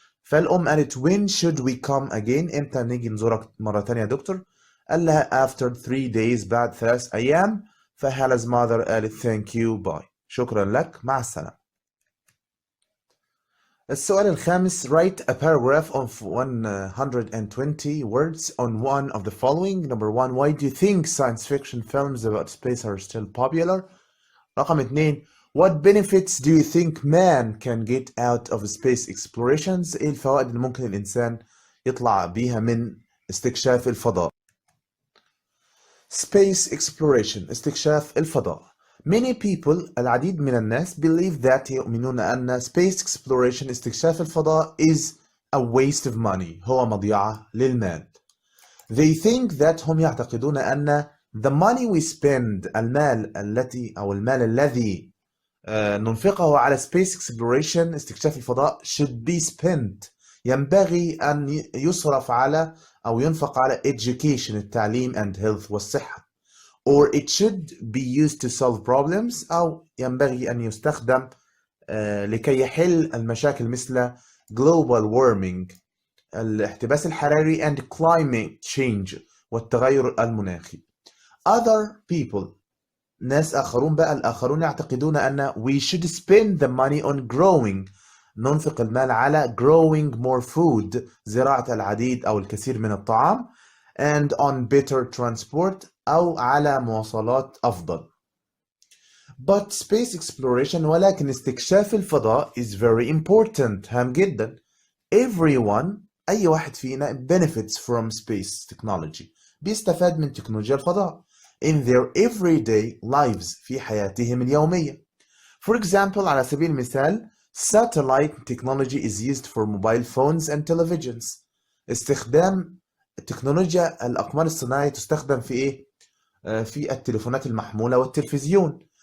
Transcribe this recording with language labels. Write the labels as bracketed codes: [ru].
[ar] فالأم قالت [en] when should we come again [ar] امتى نيجي نزورك مرة تانية يا دكتور؟ قال لها [en] after 3 days [ar] بعد 3 أيام. فهال's mother قالت [en] thank you bye [ar] شكرا لك مع السلامة. السؤال الخامس [en] write a paragraph of 120 words on one of the following. Number 1 why do you think science fiction films about space are still popular? [ar] رقم 2 [en] what benefits do you think man can get out of space explorations؟ [ar] ايه الفوائد اللي ممكن الإنسان يطلع بيها من استكشاف الفضاء؟ [en] Space exploration [ar] استكشاف الفضاء. [en] Many people [ar] العديد من الناس [en] believe that [ar] يؤمنون أن [en] space exploration [ar] استكشاف الفضاء [en] is a waste of money، [ar] هو مضيعة للمال. [en] They think that، [ar] هم يعتقدون أن [en] the money we spend، [ar] المال الذي ننفقه على [en] space exploration، [ar] استكشاف الفضاء، [en] should be spent، [ar] ينبغي أن يصرف على أو ينفق على education، التعليم [en] and health [ar] والصحة. [en] or it should be used to solve problems، [ar] أو ينبغي أن يستخدم لكي يحل المشاكل مثل [en] global warming، [ar] الاحتباس الحراري [en] and climate change، [ar] والتغير المناخي. [en] other people، [ar] ناس آخرون بقى، الآخرون يعتقدون أن [en] we should spend the money on growing، [ar] ننفق المال على [en] growing more food، [ar] زراعة العديد أو الكثير من الطعام، [en] and on better transport، [ar] أو على مواصلات أفضل. [en] but space exploration، [ar] ولكن استكشاف الفضاء [en] is very important، [ar] هام جدا. [en] everyone، [ar] أي واحد فينا [en] benefits from space technology، [ar] بيستفاد من تكنولوجيا الفضاء [en] in their everyday lives، [ar] في حياتهم اليومية. [en] for example، [ar] على سبيل المثال [en] satellite technology is used for mobile phones and televisions، [ar] استخدام تكنولوجيا الأقمار الصناعية تستخدم في إيه؟ في التليفونات المحمولة والتلفزيون.